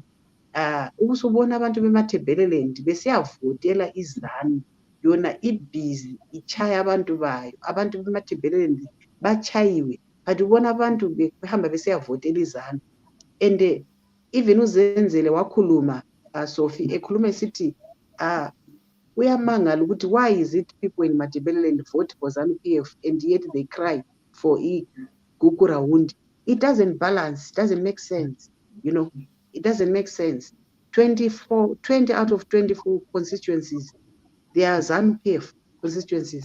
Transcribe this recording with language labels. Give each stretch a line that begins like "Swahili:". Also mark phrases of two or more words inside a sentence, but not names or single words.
North Ndebele: Ubusubona abantu bemaThebeleland besiyavotela iZanu yona ibhizi itshaya abantu bayo. Abantu bemaThebeleland batshayiwe, kanti ubona abantu behamba besiyavotela iZanu.
English: And even
North Ndebele: uZenzele wakhuluma Sophie ekhuluma esithi uyamangala ukuthi
English: why is it people in Matabeleland vote for ZANU PF and yet they cry for Gukurahundi. It doesn't balance, it doesn't make sense. You know, it doesn't make sense. 20 out of 24 constituencies, they are ZANU PF constituencies.